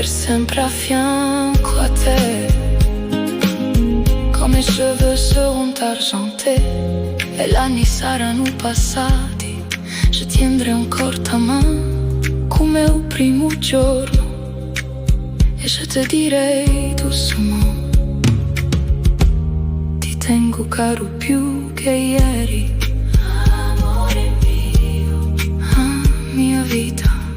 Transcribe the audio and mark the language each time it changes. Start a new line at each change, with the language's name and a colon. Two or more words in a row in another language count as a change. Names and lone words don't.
Italian: sempre a fianco a te.
French: Quand mes cheveux seront argentés
Italian: e gli anni saranno passati,
French: je tiendrai
Italian: ancora ta mano come il primo giorno e
French: je te direi doucement:
Italian: ti tengo caro più che ieri, amore mio, ah, mia vita.